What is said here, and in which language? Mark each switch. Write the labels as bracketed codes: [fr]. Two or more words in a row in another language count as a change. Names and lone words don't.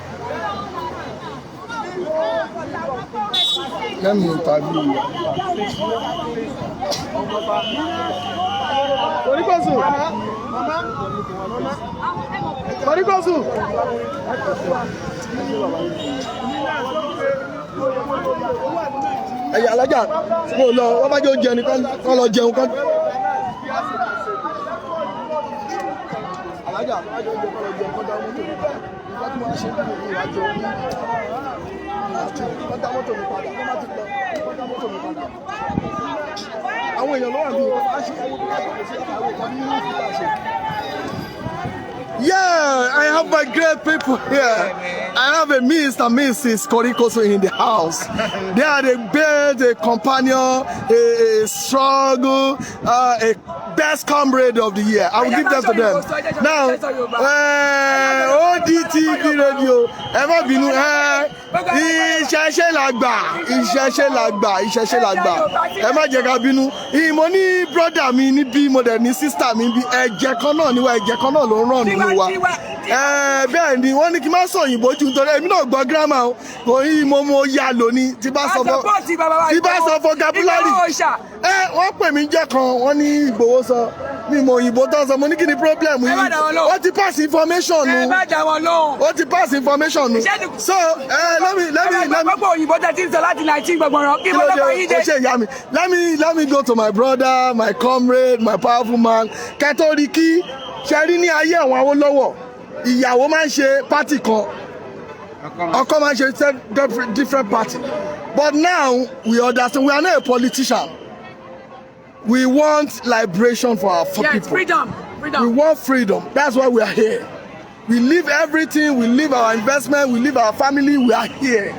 [en] Let me interview you. [yo] Orikosu. Orikosu. Ẹ̀yà alájà mo lọ wọ́n bá jẹ́ oúnjẹ ni kán lọ jẹun kán. Alájà wọ́n bá jẹ́ oúnjẹ kán lọ jẹun kán dá mọ́tò mi padà. Nígbà tí wọ́n á ṣe ń bí ìrìnàjò orí. Kán dá mọ́tò mi padà. Kán má ti lọ kán dá mọ́tò mi padà. Àwọn èèyàn ló wà ní ìwọ̀n. [en] Yeah, I have my great people here. I have a Mr. and Mrs. Korikoso in the house. They are the best, a companion, a struggle, a best comrade of the year. I will give them to them. Now, ODTV radio, ever been [yo] ìṣẹ̀ṣẹ̀ làgbà. Ẹ má jẹ́ ká bínú. Ìmọ̀ ní brother mi níbí, mo dẹ̀ ní sister mi bí ẹ̀jẹ̀ kan náà níwá ẹ̀jẹ̀ kan náà ló ń ràn nínú wa. Bẹ́ẹ̀ ni wọ́n ní kí n má sọ òyìnbó jù nítorí èmi náà gbọ́ gírámà o. Kò yí mo yá lóní tí bá sọ vocabulary. Wọ́n pè mí jẹ́ kan, wọ́n ní Ìgbòho sọ. Mi mọ òyìnbó tó ń sọ, mo ní kí ni problem yìí? Ó ti [en] pass information [yo] nu. Ó ti [en] pass information [yo] nu. [en] So let me. [yo] Gbogbo òyìnbó tẹ́ ti ń sọ láti 19 gbọ̀ngbọ̀n kí ló dé yín dé. [en] Let me go to my brother, my comrade, my powerful man. [yo] Kẹ́tọ́ríkì ṣe rí ní ayé àwọn Awólọ́wọ̀. Ìyàwó máa ń ṣe party kan. Ọkọ máa ń ṣe different party. [en] But now we understand we are not a politician. We want liberation for our people. Freedom. We want freedom. That's why we are here. We leave everything. We leave our investment. We leave our family. We are here.